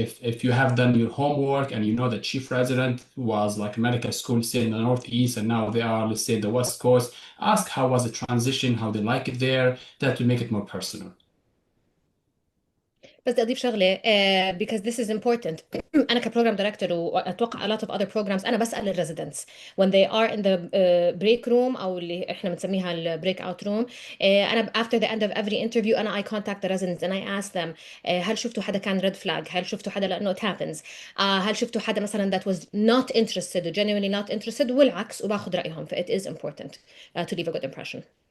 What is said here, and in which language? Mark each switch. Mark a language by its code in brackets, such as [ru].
[en] If you have done your homework and you know the chief resident was like a medical school, say in the Northeast, and now they are, let's say, the West Coast, ask how was the transition, how they like it there. That will make it more personal. [ar] بس بدي اضيف شغله [en] because this is important. [ar] انا كبروجرام دايركتور واتوقع [en] a lot of other programs [ar] انا بسال الريزيدنتس [en] when they are in the break room [ar] او اللي احنا بنسميها البريك اوت روم. انا [en] after the end of every interview [ar] انا [en] I contact the residents and I ask them [ar] هل شفتوا حدا كان [en] red flag؟ [ar] هل شفتوا حدا لانه [en] it happens؟ [ar] هل شفتوا حدا مثلا [en] that was not interested [ar] genuinely not interested؟ والعكس وباخذ رايهم. [en] ف it is important to leave a good impression.